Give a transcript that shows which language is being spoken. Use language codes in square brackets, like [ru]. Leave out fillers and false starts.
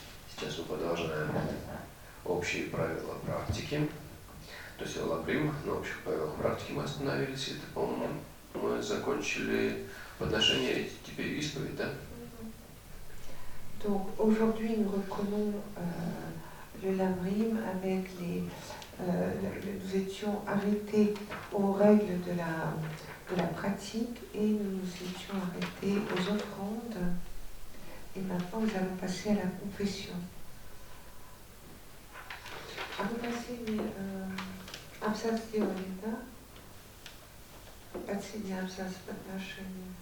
[ru] Сейчас мы продолжаем общие правила практики. То есть Лагрим, на общих правилах практики мы остановились. Это, по-моему, мы закончили подношение, теперь исповедь, да? [fr] Donc aujourd'hui nous reprenons le Lamrim avec nous étions arrêtés aux règles de la pratique et nous nous étions arrêtés aux offrandes. Et maintenant nous allons passer à la confession. [ru] А вы последний абзац сделали, да? Последний абзац подношения.